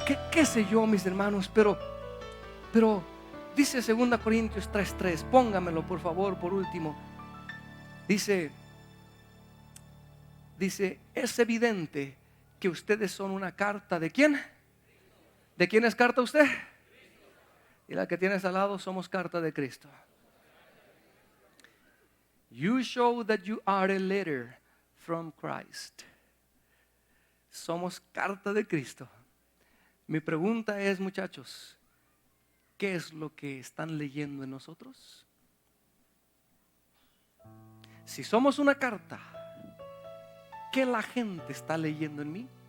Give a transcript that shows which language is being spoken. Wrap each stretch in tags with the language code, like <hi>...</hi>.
<es>¿Qué sé yo, mis hermanos? Pero dice 2 Corintios 3:3, póngamelo por favor por último. Dice, es evidente que ustedes son una carta ¿de quién? ¿De quién es carta usted? Y la que tienes al lado: somos carta de Cristo.</es> <en>You show that you are a letter from Christ.</en> <es>Somos carta de Cristo. Mi pregunta es, muchachos, ¿qué es lo que están leyendo en nosotros? Si somos una carta, ¿qué la gente está leyendo en mí?</es>